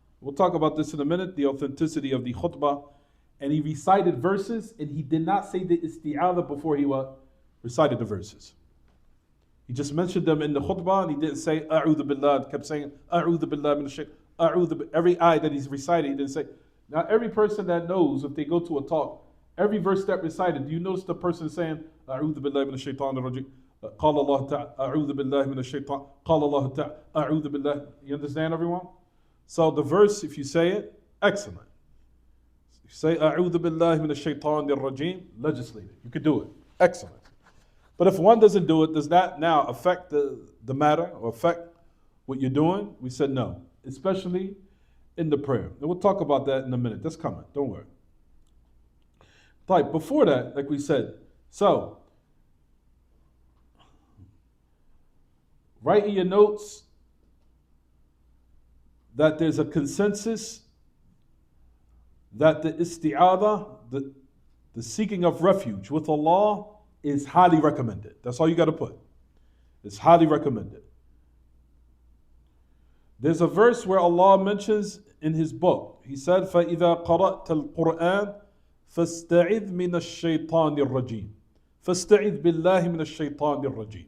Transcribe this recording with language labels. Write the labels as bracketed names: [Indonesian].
[English] We'll talk about this in a minute, the authenticity of the khutbah. And he recited verses, and he did not say the isti'adha before he what? Recited the verses. He just mentioned them in the khutbah, and he didn't say, A'udhu billah, kept saying, A'udhu billah min ash-shaytan. Every ayah that he's recited, he didn't say. Now, every person that knows, if they go to a talk, every verse that recited, do you notice the person saying, A'udhu billahi min ash-shaytan ar-rajim? [Arabic] قال الله تعالى أعوذ بالله من الشيطان قال الله تعالى أعوذ بالله. [English] You understand, everyone? So the verse, if you say it, excellent. If you say [Arabic] أعوذ بالله من الشيطان الرجيم, [English] legislate it. You could do it. Excellent. But if one doesn't do it, does that now affect the matter or affect what you're doing? We said no, especially in the prayer. And we'll talk about that in a minute. That's coming. Don't worry. Like before that, like we said, so write in your notes that there's a consensus that the isti'adha, the seeking of refuge with Allah, is highly recommended. That's all you got to put. It's highly recommended. There's a verse where Allah mentions in His book, He said, [Arabic] فَإِذَا قَرَأْتَ الْقُرْآنَ فَاسْتَعِذْ مِنَ الشَّيْطَانِ الرَّجِيمِ فَاسْتَعِذْ بِاللَّهِ مِنَ الشَّيْطَانِ الرَّجِيمِ.